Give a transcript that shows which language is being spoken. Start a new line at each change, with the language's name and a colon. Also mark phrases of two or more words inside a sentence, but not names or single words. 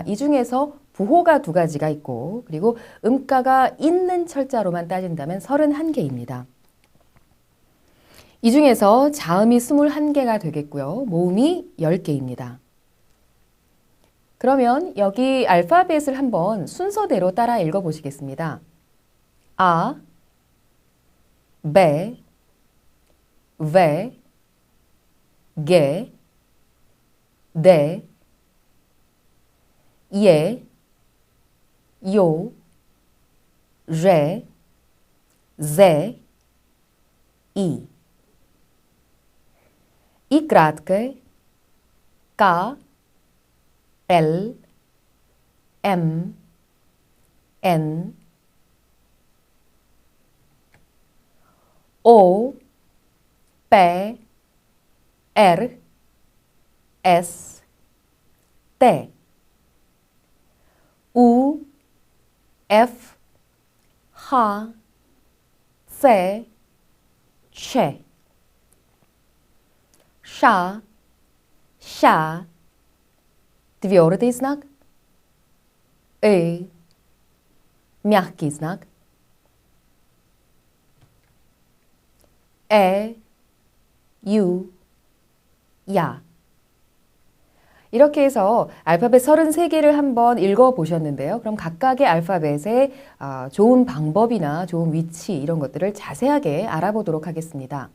Korean: 이 중에서 부호가 2가지가 있고, 그리고 음가가 있는 철자로만 따진다면 31개입니다. 이 중에서 자음이 21개가 되겠고요. 모음이 10개입니다. 그러면 여기 알파벳을 한번 순서대로 따라 읽어보시겠습니다.
Russian: A, B, V, G, D, E, Yo, Z, Z, I. И краткое К, L, M, N, O, P, R, S, T, U, F, H, C, Ч, Ш, Щ, твердый знак, мягкий знак, U, 야.
Korean: 이렇게 해서 알파벳 33개를 한번 읽어보셨는데요. 그럼 각각의 알파벳의 좋은 방법이나 좋은 위치 이런 것들을 자세하게 알아보도록 하겠습니다.